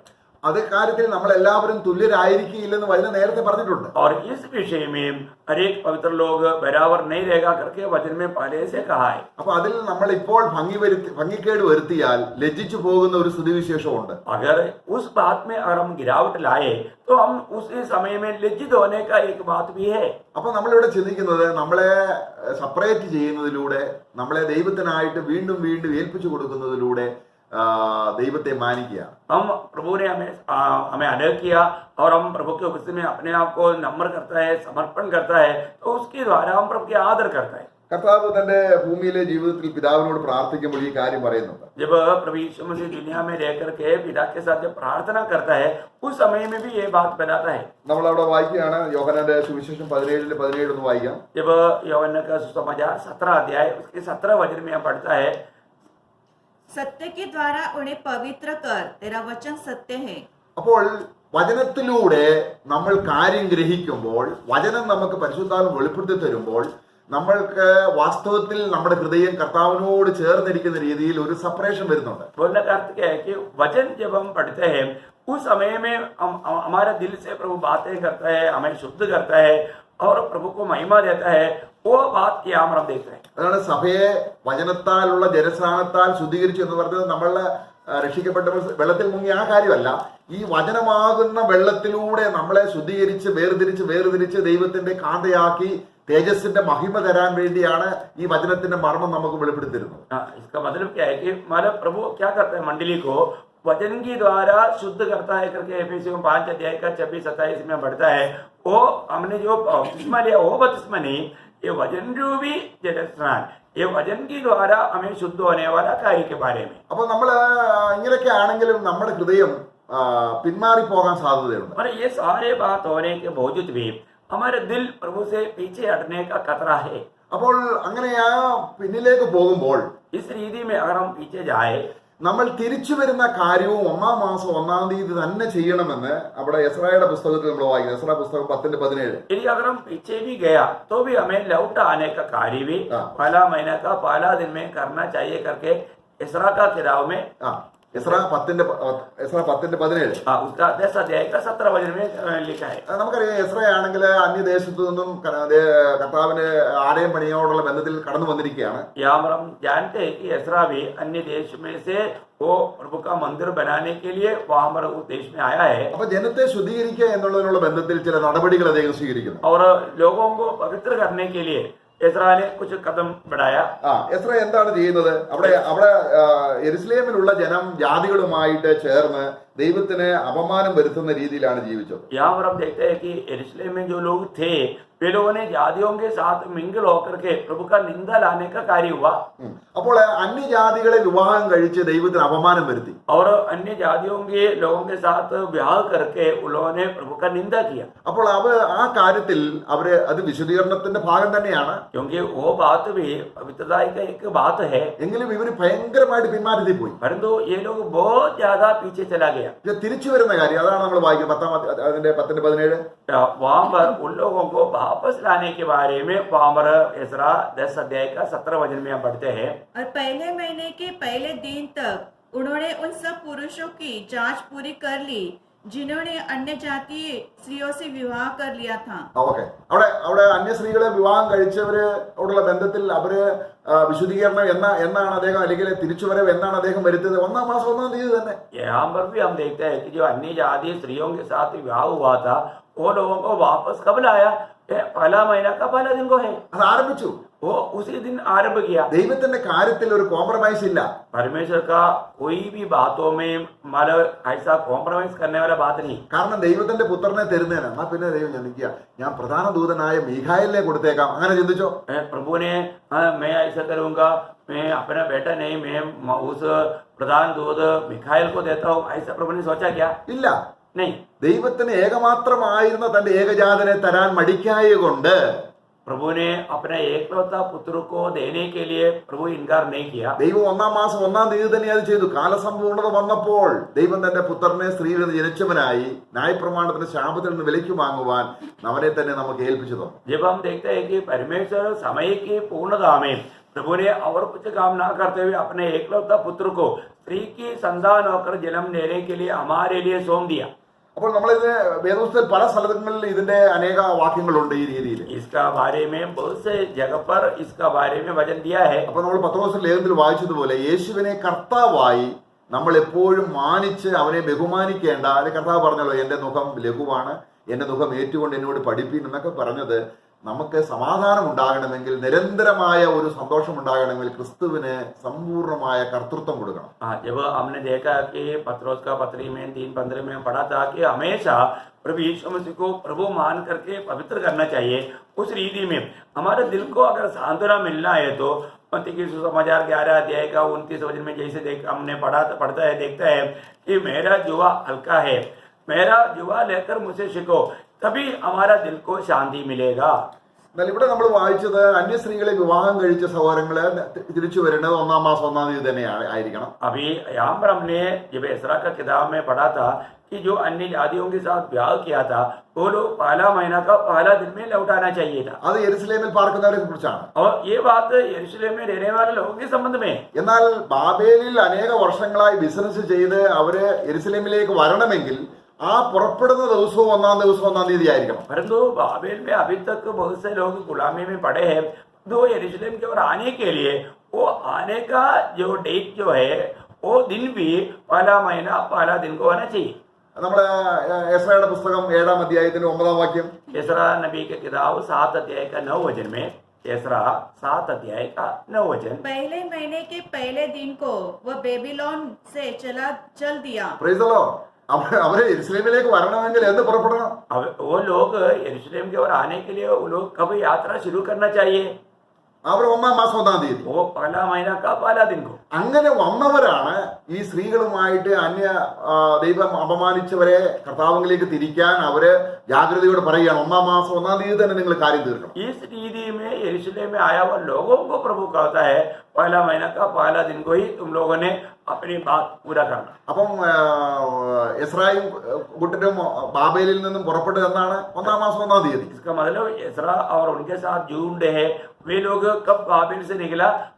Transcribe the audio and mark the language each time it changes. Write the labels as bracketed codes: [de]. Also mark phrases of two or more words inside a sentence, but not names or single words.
[ml] അത് കാര്യത്തിൽ നമ്മൾ എല്ലാവരും തുല്യരായിരിക്കില്ലെന്ന് വചനം നേരത്തെ പറഞ്ഞിട്ടുണ്ട്. [hi] और इस विषय में हरेक पवित्र लोग बराबर नहीं रहेगा करके वचन में पहले से कहा है। [ml] അപ്പൊ അതിൽ നമ്മൾ ഇപ്പോൾ ഭംഗിക്കേട് വരുത്തിയാൽ ലജ്ജിച്ചു പോകുന്ന ഒരു സ്ഥിതിവിശേഷമുണ്ട്. [hi] अगर उस बात में अगर हम गिरावट लाए तो हम उसी समय में लज्जित होने का एक बात भी है। [ml] അപ്പൊ നമ്മളിവിടെ ചിന്തിക്കുന്നത് നമ്മളെ സെപ്പറേറ്റ് ചെയ്യുന്നതിലൂടെ, നമ്മളെ ദൈവത്തിനായിട്ട് വീണ്ടും വീണ്ടും ഏൽപ്പിച്ചു കൊടുക്കുന്നതിലൂടെ ദൈവത്തെ മാനിക്കുക. [hi] हम प्रभु ने हमें अलग किया और हम प्रभु के उपस्थिति में अपने आप को नम्र करता है, समर्पण करता है, तो उसके द्वारा हम प्रभु के आदर करता है. [ml] കർത്താവ് തന്റെ ഭൂമിയിലെ ജീവിതത്തിൽ പിതാവിനോട് പ്രാർത്ഥിക്കുമ്പോൾ ഈ കാര്യം പറയുന്നുണ്ട്. [hi] जब प्रभु यीशु मसीह दुनिया में रहकर के पिता के साथ जब प्रार्थना करता है उस समय में भी ये बात बताता है. [ml] നമ്മൾ അവിടെ വായിക്കുകയാണ്, യോഹന്നാന്റെ സുവിശേഷം 17 ഒന്ന് വായിക്കാം. [hi] जब यूहन्ना का सुसमाचार 17 अध्याय उसके 17 वचन में पढ़ता है, सत्य के द्वारा उन्हें पवित्र कर, तेरा वचन सत्य है. [ml] അപ്പോൾ വചനത്തിലൂടെ നമ്മൾ കാര്യം ഗ്രഹിക്കുമ്പോൾ, വചനം നമുക്ക് പരിശുദ്ധാത്മ വെളിപ്പെടുത്തി തരുമ്പോൾ, നമ്മൾക്ക് വാസ്തവത്തിൽ നമ്മുടെ ഹൃദയം കർത്താവിനോട് ചേർന്നിരിക്കുന്ന രീതിയിൽ ഒരു സെപ്പറേഷൻ വരുന്നുണ്ട്. [hi] बोलने का अर्थ क्या है कि वचन जब हम पढ़ते हैं उस समय में हमारे दिल से प्रभु बातें करता है, हमें शुद्ध करता है और प्रभु को महिमा देता है. वो बात यहाँ हम देखते हैं. [ml] അതാണ് സഭയെ വചനത്താലുള്ള ജലസ്നാനത്താൽ ശുദ്ധീകരിച്ചു എന്ന് പറഞ്ഞത് നമ്മളുടെ രക്ഷിക്കപ്പെട്ട വെള്ളത്തിൽ മുങ്ങിയ ആ കാര്യമല്ല. ഈ വചനമാകുന്ന വെള്ളത്തിലൂടെ നമ്മളെ ശുദ്ധീകരിച്ച് വേർതിരിച്ച് ദൈവത്തിന്റെ കാന്തയാക്കി തേജസ്സിന്റെ മഹിമ തരാൻ വേണ്ടിയാണ് ഈ വചനത്തിന്റെ മർമ്മം നമുക്ക് വെളിപ്പെടുത്തിരുന്നത്. [hi] इसका मतलब क्या है कि हमारा प्रभु क्या करता है, मंडली को वचन के द्वारा शुद्ध करता है करके एफिसियों 5 अध्याय का 26-27 में बढ़ता है. वो हमने जो बपतिस्मा लिया वो बपतिस्मा नहीं, ये वचन रूपी जलस्नान, ये वचन के द्वारा हमें शुद्ध होने वाला कार्य के बारे में. [ml] അപ്പൊ നമ്മൾ ഇങ്ങനെയൊക്കെ ആണെങ്കിലും നമ്മുടെ ഹൃദയം പിന്മാറി പോകാൻ സാധ്യതയുണ്ട്. [hi] और ये सारे बात होने के बावजूद भी हमारे दिल प्रभु से पीछे हटने का खतरा है. [ml] അപ്പോൾ അങ്ങനെ ആ പിന്നിലേക്ക് പോകുമ്പോൾ [hi] इस रीति में अगर हम पीछे जाए, [ml] നമ്മൾ തിരിച്ചു വരുന്ന കാര്യവും 1-ാം മാസം 1-ാം തീയതി തന്നെ ചെയ്യണമെന്ന് അവിടെ എസ്രായുടെ പുസ്തകത്തിൽ നമ്മൾ വായിക്കുന്നത്. എസ്രാ പുസ്തകം 10:17. [hi] यदि अगर हम पीछे भी गया तो भी हमें लौट आने का कार्य भी पहला महीना का पहला दिन में करना चाहिए करके इसरा का किताब में [ml] എസ്രാ 10:17 [hi] उसका 10 अध्याय का 17 वचन में लिखा है. [ml] നമുക്കറിയാം, എസ്രയാണെങ്കിൽ അന്യദേശത്തു നിന്നും കർത്താവിന് ആലയം പണിയോടുള്ള ബന്ധത്തിൽ കടന്നു വന്നിരിക്കുകയാണ്. [hi] यहाँ पर हम जानते हैं कि इसरा भी अन्य देश में से वो प्रभु का मंदिर बनाने के लिए वहां पर उस देश में आया है. [ml] അപ്പൊ ജനത്തെ ശുദ്ധീകരിക്കുക എന്നുള്ളതിനുള്ള ബന്ധത്തിൽ ചില നടപടികൾ അദ്ദേഹം സ്വീകരിക്കുന്നു. [hi] और लोगों को पवित्र करने के लिए इसरा ने कुछ कदम बढ़ाया. [ml] എസ്ര എന്താണ് ചെയ്യുന്നത്? അവിടെ യെരുശലേമിലുള്ള ജനം ജാതികളുമായിട്ട് ചേർന്ന് ദൈവത്തിന് അപമാനം വരുത്തുന്ന രീതിയിലാണ് ജീവിച്ചത്. [hi] यहाँ पर हम देखते हैं कि यरूशलेम में जो लोग थे वे लोगों ने जातियों के साथ मिंगल होकर के प्रभु का निंदा लाने का कार्य हुआ. [ml] അപ്പോൾ അന്യജാതികളെ വിവാഹം കഴിച്ച് ദൈവത്തിന് അപമാനം വരുത്തി. [hi] और अन्य जातियों के लोगों के साथ विवाह करके उन्होंने प्रभु का निंदा किया. [ml] അപ്പോൾ ആ കാര്യത്തിൽ അവര് അത് വിശുദ്ധീകരണത്തിന്റെ ഭാഗം തന്നെയാണ്. [hi] क्योंकि वो बात भी पवित्रता का एक बात है. [ml] എങ്കിലും ഇവര് ഭയങ്കരമായിട്ട് പിന്മാറ്റത്തിൽ പോയി. [hi] परंतु ये लोग बहुत ज्यादा पीछे चला गया. [ml] ഇത് തിരിച്ചു വരുന്ന കാര്യം അതാണ് നമ്മൾ വായിക്കുന്നത് 10:17. [hi] वहां पर उन लोगों को वापस लाने के बारे में वहां पर इसरा 10 अध्याय का 17 वचन में हम पढ़ते हैं. और पहले महीने के पहले दिन तक उन्होंने उन सब पुरुषों की जांच पूरी कर ली जिन्होंने अन्य जातीय स्त्रियों से विवाह कर लिया था. [ml] ഓക്കെ, അവിടെ അന്യ സ്ത്രീകളെ വിവാഹം കഴിച്ചവരോടുള്ള ബന്ധത്തിൽ അവര് വിശുദ്ധീകരണം എന്നാണ് അദ്ദേഹം, അല്ലെങ്കിൽ തിരിച്ചുവരവ് എന്നാണ് അദ്ദേഹം വരുത്തിയത്? 1-ാം മാസം 1-ാം തീയതി തന്നെ. [hi] यहाँ पर भी हम देखते हैं कि जो अन्य जातीय स्त्रियों के साथ विवाह हुआ था वो लोगों को वापस कब लाया? पहला महीना का पहला दिन को है. [ml] അത് ആരംഭിച്ചു. [hi] वो उसी दिन आरंभ किया. [ml] ദൈവത്തിന്റെ കാര്യത്തിൽ ഒരു കോംപ്രമൈസ് ഇല്ല. [hi] परमेश्वर का कोई भी बातों में मतलब ऐसा कॉम्प्रोमाइज करने वाला बात नहीं. [ml] കാരണം ദൈവത്തിന്റെ പുത്രനെ തരുന്നതിന് എന്നാ പിന്നെ ദൈവം ചിന്തിക്കുക, ഞാൻ പ്രധാന ദൂതനായ മീഖായേലിനെ കൊടുത്തേക്കാം, അങ്ങനെ ചിന്തിച്ചോ? [hi] प्रभु ने मैं ऐसा करूंगा, मैं अपना बेटा नहीं, मैं उस प्रधान दूत मिखाइल को देता हूँ, ऐसा प्रभु ने सोचा क्या? [ml] ഇല്ല. [hi] नहीं. [ml] ദൈവത്തിന് ഏകമാത്രമായിരുന്ന തന്റെ ഏകജാതനെ തരാൻ മടിക്കായ കൊണ്ട് [hi] प्रभु ने अपने एकलौता पुत्र को देने के लिए प्रभु इनकार नहीं किया. [ml] ദൈവം 1-ാം മാസം 1-ാം തീയതി തന്നെ അത് ചെയ്തു. കാലസമ്പൂർണത വന്നപ്പോൾ ദൈവം തന്റെ പുത്രനെ സ്ത്രീയിൽ നിന്ന് ജനിച്ചവനായി ന്യായപ്രമാണത്തിന്റെ ശാപത്തിൽ നിന്ന് വിലയ്ക്ക് വാങ്ങുവാൻ അവനെ തന്നെ നമുക്ക് ഏൽപ്പിച്ചു തന്നു. [hi] जब हम देखते हैं कि परमेश्वर समय की पूर्णता में प्रभु ने और कुछ काम ना करते हुए अपने एकलौता पुत्र को स्त्री की संतान होकर जन्म लेने के लिए हमारे लिए सौंप दिया. [ml] അപ്പോൾ നമ്മളിത് വേദപുസ്തകത്തിൽ പല സ്ഥലങ്ങളിൽ ഇതിന്റെ അനേക വാക്യങ്ങളുണ്ട് ഈ രീതിയിൽ. [hi] इसका बारे में बहुत से जगह पर इसका बारे में वचन दिया है. [ml] അപ്പോൾ നമ്മൾ പത്രോസ് ലേഖനത്തിൽ വായിച്ചതുപോലെ യേശുവിനെ കർത്താവായി നമ്മൾ എപ്പോഴും മാനിച്ച് അവനെ ബഹുമാനിക്കേണ്ട. അത് കർത്താവ് പറഞ്ഞല്ലോ, എന്റെ മുഖം ലഘുവാണ്, എന്റെ മുഖം ഏറ്റുകൊണ്ട് എന്നോട് പഠിപ്പീൻ എന്നൊക്കെ പറഞ്ഞത് നമുക്ക് സമാധാനം ഉണ്ടാകണമെങ്കിൽ, നിരന്തരമായ ഒരു സന്തോഷം ഉണ്ടാകണമെങ്കിൽ ക്രിസ്തുവിന് സമ്പൂർണമായ കർത്തൃത്വം കൊടുക്കണം. [hi] जब हमने देखा कि पत्रोस का पत्री में 3:15 में पढ़ा था कि हमेशा प्रभु यीशु मसीह को प्रभु मान करके पवित्र करना चाहिए, उस रीति में हमारे दिल को अगर सांत्वना मिलना है तो मत्ती की सुसमाचार 11 अध्याय का 29 वचन में जैसे हमने पढ़ता है देखता है कि मेरा जुआ हल्का है, मेरा जुआ लेकर मुझसे सीखो, तभी हमारा दिल को शांति मिलेगा. [ml] എന്നാൽ ഇവിടെ നമ്മൾ വായിച്ചത് അന്യസ്ത്രീകളെ വിവാഹം കഴിച്ച സഹോദരങ്ങളെ തിരിച്ചു വരേണ്ടത് 1-ാം മാസം 1-ാം തീയതി തന്നെ ആയിരിക്കണം. [hi] अभी यहाँ पर हमने जब एसरा का किताब में पढ़ा था कि जो अन्य जातियों के साथ ब्याह किया था वो लोग पहला महीना का पहला दिन में लौटाना चाहिए था. [ml] അത് യെരുശലേമിൽ പാർക്കുന്നവരെ കുറിച്ചാണ്. [hi] और ये बात यरूशलेम में रहने वाले लोगों के संबंध में. [ml] എന്നാൽ ബാബേലിൽ അനേക വർഷങ്ങളായി ബിസിനസ് ചെയ്ത് അവര് യെരുശലേമിലേക്ക് വരണമെങ്കിൽ ആ പുറപ്പെടുന്ന ദിവസവും 1-ാം ദിവസം 1-ാം തീയതി ആയിരിക്കണം. [hi] परंतु बाबेल में अभी तक बहुत से लोग गुलामी में पड़े हैं, तो यरूशलेम की ओर आने के लिए वो आने का जो डेट जो है वो दिन भी पहला महीना पहला दिन को होना चाहिए. [ml] നമ്മുടെ എസ്രായുടെ പുസ്തകം 7-ാം അധ്യായത്തിന്റെ 9-ാം വാക്യം, [hi] एसरा नबी के किताब 7 अध्याय का 9 वचन में, एसरा 7 अध्याय का 9 वचन, पहले महीने के पहले दिन को वह बेबीलोन से चल दिया. [en] Praise the Lord. [ml] അവര് യെരുശലേമിലേക്ക് വരണമെങ്കിൽ എന്ത് പുറപ്പെടണം? [hi] अब वो लोग यरूशलेम की ओर आने के लिए वो लोग कब यात्रा शुरू करना चाहिए? [ml] അവർ 1-ാം മാസം 1-ാം തീയതി. [hi] वो पहला महीना का पहला दिन को. [ml] അങ്ങനെ വന്നവരാണ് ഈ സ്ത്രീകളുമായിട്ട് അന്യ ദൈവം അപമാനിച്ചവരെ കർത്താവിലേക്ക് തിരിക്കാൻ അവര് ജാഗ്രതയോടെ പറയുകയാണ്, 1-ാം മാസം 1-ാം തീയതി തന്നെ നിങ്ങൾ കാര്യം തീർക്കണം. [hi] इस रीति में यरूशलेम में आया हुआ लोगों को प्रभु कहता है पहला महीना का पहला दिन को ही तुम लोगों ने अपनी बात पूरा करना. [ml] അപ്പം എസ്രായും കൂട്ടരും ബാബേലിൽ നിന്നും പുറപ്പെട്ടത് എന്നാണ്? 1-ാം മാസം 1-ാം തീയതി. [hi] इसका मतलब एसरा और उनके साथ जो ढूंढे हैं वे लोग कब बाबेल से निकला?